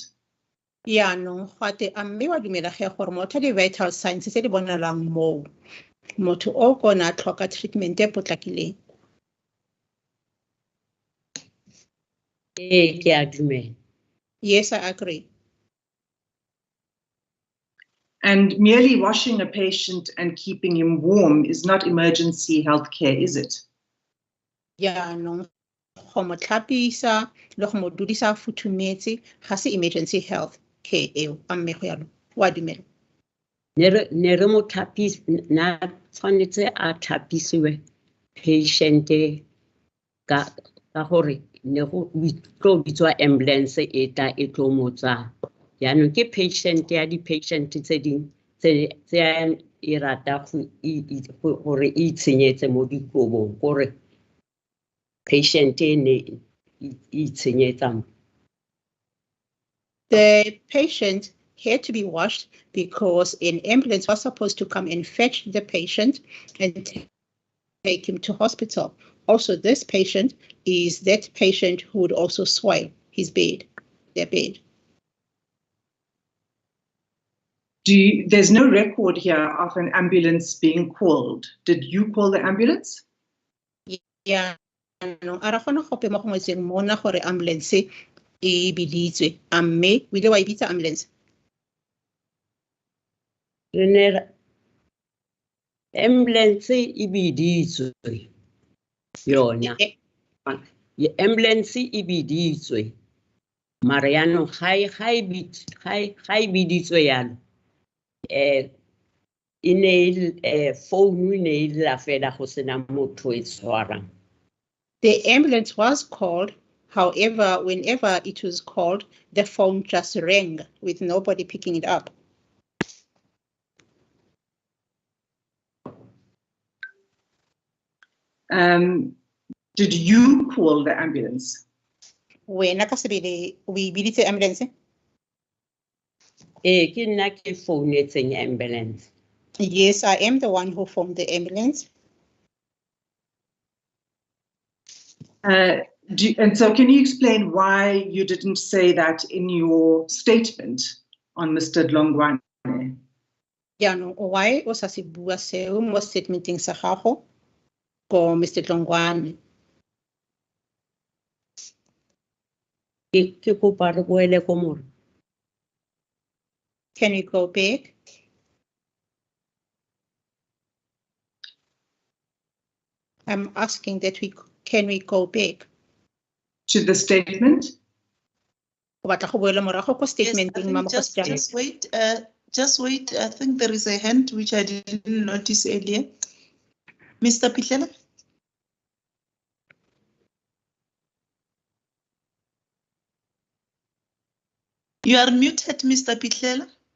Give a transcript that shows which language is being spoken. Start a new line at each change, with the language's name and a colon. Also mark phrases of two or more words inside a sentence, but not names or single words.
English: No,
Tswana: gote a mme wa dumela ge gore motho di
English: vital signs
Tswana: tse di bonalang mo motho o kona tlhoka treatment e potlakileng. Ke a dumela.
English: Yes, I agree. And merely washing a patient and keeping him warm is not emergency healthcare, is it? No,
Tswana: go mo tlhapisa le go mo dudisa futhumetse ga se
English: emergency health care
Tswana: eo a mme go yalo wa dumela. Ne re mo tlhapise na tshwanetse a tlhapisiwe patient ka gore ne go tlo bitswa ambulance e tla e tlo mo tsaya. Yaanong ke patient ya di-patient tse ding tse e rata gore e itshenyetse mo dikobong gore patient e ne e itshenyetsa mo.
English: The patient had to be washed because an ambulance was supposed to come and fetch the patient and take him to hospital. Also, this patient is that patient who would also soil his bed, their bed. There's no record here of an ambulance being called. Did you call the ambulance?
Tswana: No, ara gona gope mo gongwetseng mona gore ambulance e biditswe. A mme o ile wa e bitsa ambulance? Re ne ra- ambulance e biditswe yona. Ambulance e biditswe. Mara yaanong ga e biditswe yalo, e ne phone e ne e lla fela go sena motho e tshwarang.
English: The ambulance was called. However, whenever it was called, the phone just rang with nobody picking it up. Did you call the ambulance?
Tswana: Wena ka sebele o e biditse ambulance? Ke nna ke founetseng ambulance.
English: Yes, I am the one who phoned the ambulance. And so can you explain why you didn't say that in your statement on Mr. Dlongwane?
Tswana: Yaanong why o sa se bua seo mo statementeng sa gago ko Mr. Dlongwane? Ke kopa re boele ko mora.
English: Can we go back? I'm asking that can we go back? To the statement?
Tswana: O batla go boela morago ko
English: Yes, I
Tswana: statementeng,
English: think Mama just Kgosiana? just wait. I think there is a hand which I didn't notice earlier. Mr. Pitlela? You are muted, Mr. Pitlela.